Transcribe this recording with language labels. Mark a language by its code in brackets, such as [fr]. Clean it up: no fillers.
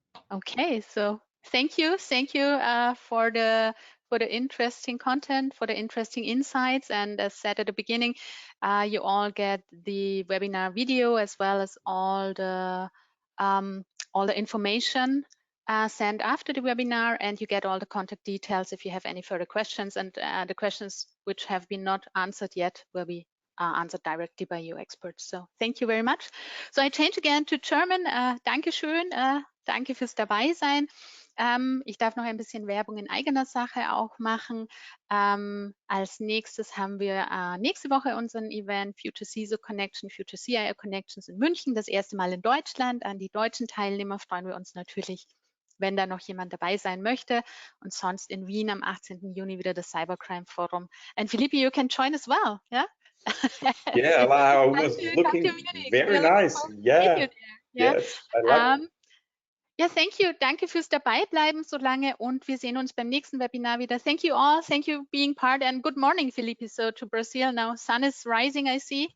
[en] Okay, so thank you for the interesting content, for the interesting insights, and as said at the beginning, you all get the webinar video as well as all the information sent after the webinar, and you get all the contact details if you have any further questions, and the questions which have been not answered yet will be answered directly by you experts. So thank you very much. So I change again to German. [de] Dankeschön. Danke fürs Dabeisein. Ich darf noch ein bisschen Werbung in eigener Sache auch machen. Als nächstes haben wir nächste Woche unseren Event Future CISO Connection, Future CIO Connections in München. Das erste Mal in Deutschland. An die deutschen Teilnehmer freuen wir uns natürlich, wenn da noch jemand dabei sein möchte. Und sonst in Wien am 18. Juni wieder das Cybercrime Forum. [en] And Felipe, you can join as well, yeah? Yeah, I was looking very nice. Yeah, yes, I like it. Ja, thank you. [de] Danke fürs Dabeibleiben so lange und wir sehen uns beim nächsten Webinar wieder. [en] Thank you all. Thank you being part and good morning, Felipe. So to Brazil now, sun is rising, I see.